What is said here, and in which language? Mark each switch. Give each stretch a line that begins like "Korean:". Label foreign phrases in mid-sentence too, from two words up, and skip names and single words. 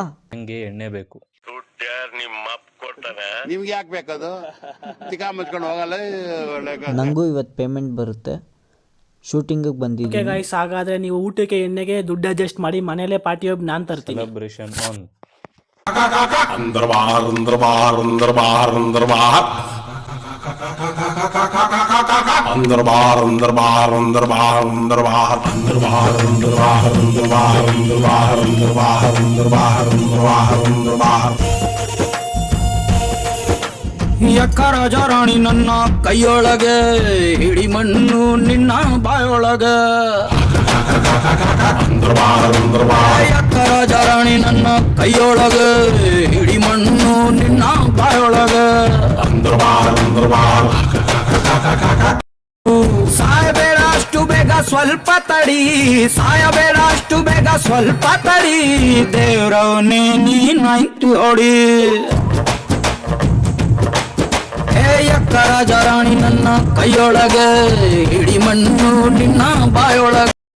Kannada: ನಂಗೆ ಎಣ್ಣೆ ಬೇಕು. ನಿಮ್ಗೆ ಯಾಕೆ ಬೇಕದು? ಚಿಕ್ಕ ಮುಚ್ಕೊಂಡು ಹೋಗಲ್ಲ. ನನಗೂ ಇವತ್ತು ಪೇಮೆಂಟ್ ಬರುತ್ತೆ, ಶೂಟಿಂಗಿಗೆ ಓಕೆ ಬಂದಿದ್ದೀನಿ. ಗೈಸ್, ಹಾಗಾದ್ರೆ ನೀವು ಊಟಕ್ಕೆ ಎಣ್ಣೆಗೆ ದುಡ್ಡು ಅಡ್ಜಸ್ಟ್ ಮಾಡಿ, ಮನೇಲೆ ಪಾರ್ಟಿ ಹೋಗಿ ನಾನು ತರ್ತೀನಿ.
English: celebration on.
Hindi: अंदर बाहर अंदर बाहर अंदर बाहर अंदर बाहर अंदर बाहर अंदर बाहर अंदर बाहर अंदर बाहर अंदर बाहर अंदर बाहर अंदर बाहर अंदर बाहर अंदर बाहर अंदर बाहर अंदर बाहर अंदर बाहर
Kannada: ಎಕ್ಕರ ಜರಾಣಿ ನನ್ನ ಕೈಯೊಳಗೆ, ಹಿಡಿ ಮಣ್ಣು ನಿನ್ನ ಬಾಯೊಳಗೆ.
Hindi: अंदर बाहर अंदर बाहर
Kannada: ಎಕ್ಕರ ಜರಾಣಿ ನನ್ನ ಕೈಯೊಳಗೆ, ಹಿಡಿ ಮಣ್ಣು ನಿನ್ನ ಬಾಯೊಳಗೆ.
Hindi: अंदर बाहर अंदर बाहर
Kannada: ಸಾಯಬೇಡ ಅಷ್ಟು ಬೇಗ ಸ್ವಲ್ಪ ತಡಿ, ಸಾಯಬೇಡ ಅಷ್ಟು ಬೇಗ ಸ್ವಲ್ಪ ತಡಿ, ದೇವ್ರವನೇ ನೀನಾಯ್ತು ಹೊಡಿ. ಎಕ್ಕರ ಜರಾಣಿ ನನ್ನ ಕೈಯೊಳಗೆ, ಹಿಡಿ ಮಣ್ಣು ನಿನ್ನ ಬಾಯೊಳಗೆ.